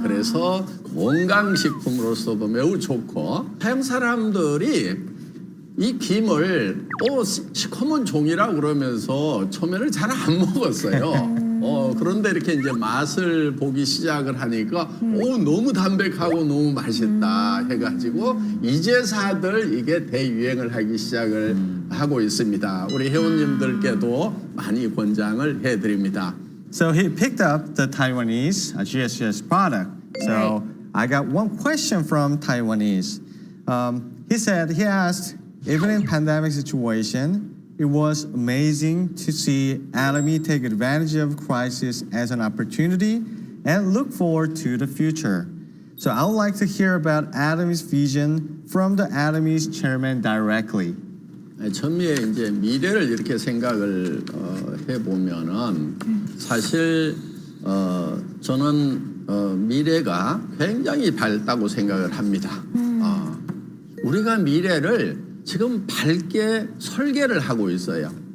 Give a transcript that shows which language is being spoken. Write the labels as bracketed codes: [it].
[ko] 그래서 건강식품으로서도 매우 좋고 서양 사람들이 이 김을 시커먼 종이라고 그러면서 처음에는 잘 안 먹었어요. 그런데 이렇게 이제 맛을 보기 시작을 하니까 너무 담백하고 너무 맛있다 해가지고 이제사들 이게 대유행을 하기 시작을 하고 있습니다. 우리 회원님들께도 많이 권장을 해드립니다. [en] So he picked up the Taiwanese GSGS product. So I got one question from Taiwanese. He asked, even in pandemic situation, it was amazing to see Atomy take advantage of crisis as an opportunity and look forward to the future. So I would like to hear about Atomy's vision from the Atomy's chairman directly. [ko] 처음에 이제 미래를 이렇게 생각을 해보면은 사실 저는 미래가 굉장히 밝다고 생각을 합니다. 우리가 미래를 지금 밝게 설계를 하고 있어요.